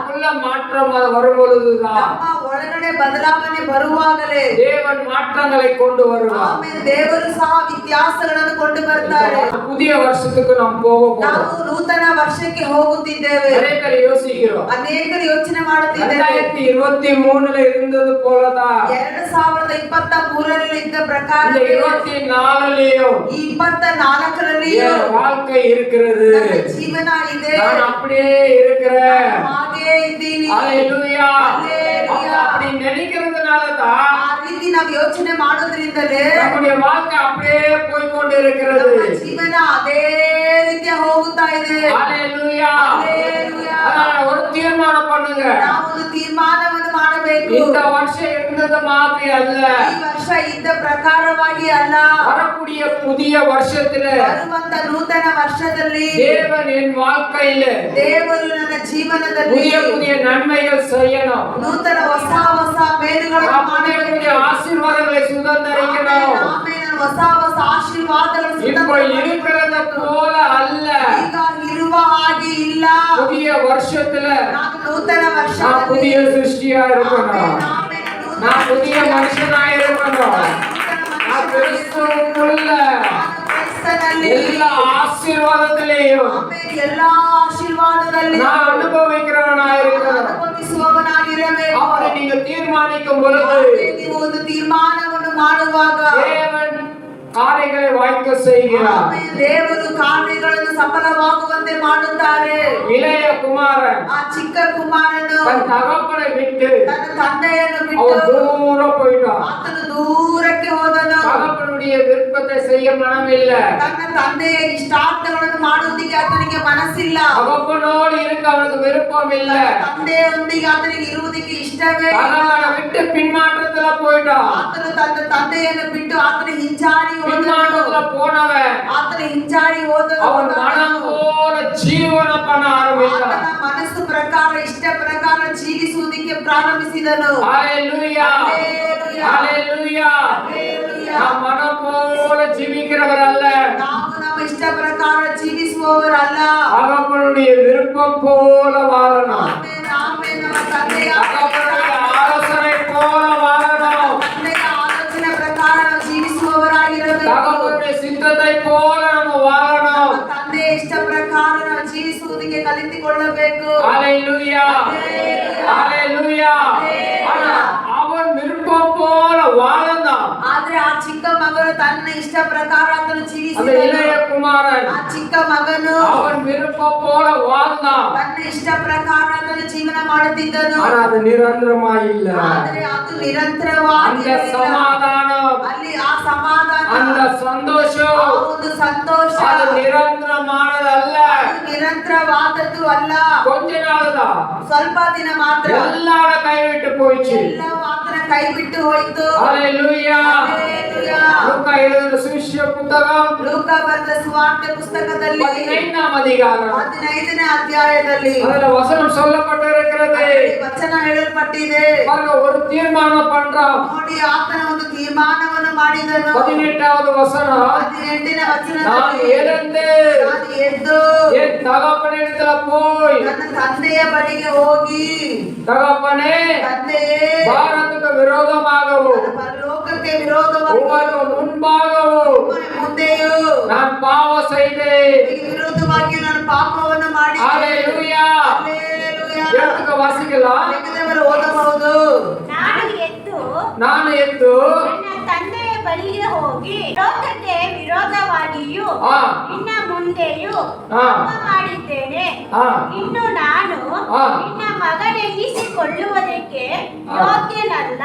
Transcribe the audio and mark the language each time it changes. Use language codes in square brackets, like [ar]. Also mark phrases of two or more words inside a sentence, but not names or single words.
[ta] மாற்றம் வரும் பொழுதுதான் [kn] ನಮ್ಮ ಒಳಗಡೆ ಬದಲಾವಣೆ ಬರುವಾಗಲೇ [ta] தேவன் மாற்றங்களை கொண்டு வருவார். [kn] ಆಮೇಲೆ ದೇವರು ಸಹ ವ್ಯತ್ಯಾಸಗಳನ್ನು ಕೊಂಡು ಬರ್ತಾರೆ. [ta] புதிய வருஷத்துக்கு நாம் போக போறோம். [kn] ನಾವು ನೂತನ ವರ್ಷಕ್ಕೆ ಹೋಗುತ್ತಿದ್ದೇವೆ. [ta] நிறைய பேர் யோசிக்கிறோம். [kn] ಅನೇಕರು ಯೋಚನೆ ಮಾಡುತ್ತಿದ್ದಾರೆ [ta] 2023 இருந்தது போலதான் [kn] 2023 ಇದ್ದ ಪ್ರಕಾರ 24 ಈ 24 [ta] வாழ்க்கை இருக்கிறது. [kn] ಜೀವನ ಇದೆ. [ta] நான் அப்படியே இருக்கிறேன். [kn] ಹಾಗೆ ಇದ್ದೀನಿ. [ta] ஹalleluya. அப்படி நினைக்கிறதுனால தான் [kn] ಆ ರೀತಿ ನಾವು ಯೋಚನೆ ಮಾಡೋದ್ರಿಂದಲೇ [ta] நம்முடைய வாழ்க்கை அப்படியே போய் கொண்டு இருக்கிறது. [kn] ನಮ್ಮ ಜೀವನ ಅದೇ ರೀತಿ ಹೋಗುತ್ತಾ ಇದೆ. [ta] ஹalleluya. ஹalleluya. அதனால ஒரு தீர்மானம் பண்ணுங்க. [kn] ನಾವು ಒಂದು ತೀರ್ಮಾನವನ್ನು ಮಾಡಬೇಕು. [ta] இந்த வருஷம் இருந்தது மாதிரி அல்ல. [kn] ಈ ವರ್ಷ ಇದ್ದ ಪ್ರಕಾರವಾಗಿ ಅಲ್ಲ. [ta] வரக்கூடிய புதிய வருஷத்துல [kn] ಬರುವಂತ ನೂತನ ವರ್ಷದಲ್ಲಿ [ta] தேவன் என் வாழ்க்கையில [kn] ದೇವರು ನನ್ನ ಜೀವನದಲ್ಲಿ [ta] புதிய புதிய நன்மைகள் செய்யணும். [kn] ನೂತನ ಹೊಸ ಹೊಸ ಮೇಲುಗಳನ್ನು ಮಾಡಬೇಕು. [ta] ஆசீர்வாதங்களை சுதந்தரிக்கணும். [kn] ಆಮೇಲೆ ಹೊಸ ಹೊಸ ಆಶೀರ್ವಾದಗಳು [ta] இப்போ இருக்கிறத போல அல்ல. [kn] ಈಗ ಇರುವ ಹಾಗೆ ಇಲ್ಲ. [ta] புதிய வருஷத்துல [kn] ನಾನು ನೂತನ [ta] நான் [kn] ವರ್ಷದಲ್ಲಿ [ta] புதிய சிருஷ்டியா இருக்கணும். நான் புதிய மனுஷனா இருக்கணும். நான் கிறிஸ்துவுக்குள்ள எல்லா ஆசீர்வாதத்திலேயும் [kn] ಎಲ್ಲಾ ಆಶೀರ್ವಾದದಲ್ಲಿ [ta] நான் அனுபவிக்கிறவனா இருக்கணும். [kn] ಅನುಭವಿಸುವವನಾಗಿರಬೇಕು. [ta] அவரை நீங்க தீர்மானிக்கும் பொழுது [kn] ನೀವು ಒಂದು ತೀರ್ಮಾನವನ್ನು ಮಾಡುವಾಗ [ta] தேவன் காரியங்களை வாய்க்க செய்கிறார். [kn] ದೇವರು ಕಾರ್ಯಗಳನ್ನು ಸಫಲವಾಗುವಂತೆ ಮಾಡುತ್ತಾರೆ. [ta] இளைய குமாரன் [kn] ಆ ಚಿಕ್ಕ ಕುಮಾರನು [ta] தன் தகப்பனை விட்டு [kn] ತನ್ನ ತಂದೆಯನ್ನು [ta] அவன் [kn] ಬಿಟ್ಟು [ta] தூரம் போயிட்டான். [kn] ಆತನು ದೂರಕ್ಕೆ ಹೋದನು. [ta] தகப்பனுடைய விருப்பத்தை செய்ய மனமில்ல. [kn] ತನ್ನ ತಂದೆಯ ಇಷ್ಟಾರ್ಥಗಳನ್ನು ಮಾಡುವುದಕ್ಕೆ ಆತನಿಗೆ ಮನಸ್ಸಿಲ್ಲ. [ta] தகப்பனோடு இருக்க அவனுக்கு விருப்பம் இல்ல. [kn] ತಂದೆಯೊಂದಿಗೆ ಆತನಿಗೆ ಇರುವುದಕ್ಕೆ ಇಷ್ಟವೇ ಇಲ್ಲ. [ta] தகப்பனை விட்டு பின்மாற்றத்துல போயிட்டான். [kn] ಆತನು ತನ್ನ ತಂದೆಯನ್ನು ಬಿಟ್ಟು ಆತನ ಹಿಂಜಾರಿ [ta] பின்மாற்றத்துல போனவன் [kn] ಆತನ ಹಿಂಜಾರಿ ಹೋದನು. [ta] அவன் மனம் போல ஜீவன பண்ண ஆரம்பித்தான். [kn] ಆತನ ಮನಸ್ಸು ಪ್ರಕಾರ ಇಷ್ಟ ಪ್ರಕಾರ ಜೀವಿಸುವುದಕ್ಕೆ ಪ್ರಾರಂಭಿಸಿದನು. [ta] ஹalleluya. ஹalleluya. ஹalleluya. [kn] ಹಲ್ಲೆಲೂಯಾ. [ta] நாம் மனம் போல ஜீவிக்கிறவர் அல்ல. [kn] ನಾವು ನಮ್ಮ ಇಷ್ಟ ಪ್ರಕಾರ ಜೀವಿಸುವವರಲ್ಲ. [ta] தகப்பனுடைய விருப்பம் போல வாழணும். [kn] ಆಮೆನ್, ಆಮೆನ್. ನಮ್ಮ ತಂದೆಯ [ta] தகப்பனுடைய ஆலோசனை போல வாழணும். [kn] ತಂದೆಯ ಆಲೋಚನೆ ಪ್ರಕಾರ ನಾವು ಜೀವಿಸುವವರಾಗಿರಬೇಕು. [ta] தகப்பனுடைய சித்தத்தை போல நம்ம வாழணும். [kn] ನಮ್ಮ ತಂದೆಯ ಇಷ್ಟ ಪ್ರಕಾರ ನಾವು ಜೀವಿಸುವುದಕ್ಕೆ ಕಲಿತುಕೊಳ್ಳಬೇಕು. [ta] ஹalleluya. ஹalleluya. ஆனா அவன் விருப்பம் போல வாழ்ந்தான். [kn] ಆದ್ರೆ ಆ ಚಿಕ್ಕ ಮಗನು ತನ್ನ ಇಷ್ಟ ಪ್ರಕಾರ ಆತನು [ta] அந்த [kn] ಜೀವಿಸಿದನು. [ta] இளைய குமாரன் [kn] ಆ ಚಿಕ್ಕ ಮಗನು [ta] அவன் விருப்பம் போல வாழ்ந்தான். [kn] ತನ್ನ ಇಷ್ಟ ಪ್ರಕಾರ ಆತನು ಜೀವನ ಮಾಡುತ್ತಿದ್ದನು. [ta] ஆனா அது நிரந்தரமா இல்ல. [kn] ಆದರೆ ಅದು ನಿರಂತರವಾಗಿ [ta] அந்த சமாதானம் [kn] ಅಲ್ಲಿ ಆ ಸಮಾಧಾನ [ta] அந்த சந்தோஷம் [kn] ಆ ಒಂದು ಸಂತೋಷ [ta] அது நிரந்தரமானதல்ல. [kn] ಅದು ನಿರಂತರವಾದದ್ದು ಅಲ್ಲ. [ta] கொஞ்ச நாள்தான் [kn] ಸ್ವಲ್ಪ ದಿನ ಮಾತ್ರ [ta] எல்லார கைவிட்டு போயிடுச்சு. [kn] ಎಲ್ಲವೂ ಆತನ ಕೈ ಬಿಟ್ಟು ಹೋಯಿತು. [ta] ஹalleluya. [kn] ಹಲ್ಲೆಲೂಯಾ. [ta] லூக்கா எழுதின சுவிசேஷ புத்தகம் [kn] ಲೂಕ ಬರೆದ ಸುವಾರ್ತೆ ಪುಸ್ತಕದಲ್ಲಿ [ta] 15ஆம் அதிகாரம் [kn] 15ನೇ ಅಧ್ಯಾಯದಲ್ಲಿ [ta] அதுல வசனம் சொல்லப்பட்டிருக்கிறது. [kn] ಅದರಲ್ಲಿ ವಚನ ಹೇಳಲ್ಪಟ್ಟಿದೆ. [ta] பாருங்க, ஒரு தீர்மானம் பண்றான். [kn] ನೋಡಿ ಆತನ ಒಂದು ತೀರ್ಮಾನವನ್ನು ಮಾಡಿದನು. [ta] 18வது வசனம் [kn] 18ನೇ [ta] நான் [kn] ವಚನದಲ್ಲಿ [ta] எழுந்து [kn] ನಾನು ಎದ್ದು [ta] என் தகப்பனிடத்துல போய் [kn] ನನ್ನ ತಂದೆಯ ಬಳಿಗೆ ಹೋಗಿ [ta] தகப்பனே [kn] ತಂದೆಯೇ [ta] பாரத்துக்கு விரோதமாகவும் [kn] ಪರಲೋಕಕ್ಕೆ ವಿರೋಧವಾಗಿ [ta] உமக்கு முன்பாகவும் [kn] ನಿಮ್ಮನೆ ಮುಂದೆಯೂ [ta] நான் பாவம் செய்தேன். [kn] ನಿಮಗೆ ವಿರೋಧವಾಗಿ ನಾನು ಪಾಪವನ್ನು ಮಾಡಿದ್ದೇನೆ. [ta] ஹalleluya. [kn] ಹಲ್ಲೆಲೂಯಾ. [ta] எடுத்துக்க வாசிக்கலாம். [kn] ಬೇಗದವರು ಓದಬಹುದು. ನಾನು ಎದ್ದು ನನ್ನ ತಂದೆಯ ಬಳಿಗೆ ಹೋಗಿ ಲೋಕಕ್ಕೆ ವಿರೋಧವಾಗಿಯೂ ಆ. ನಿನ್ನ ಮುಂದೆಯೂ ಆ. ಪಾಪ ಮಾಡಿದ್ದೇನೆ. ಆ. ಇನ್ನು ನಾನು ಆ. ನಿನ್ನ ಮಗನೆನ್ನಿಸಿಕೊಳ್ಳುವುದಕ್ಕೆ ಯೋಗ್ಯನಲ್ಲ.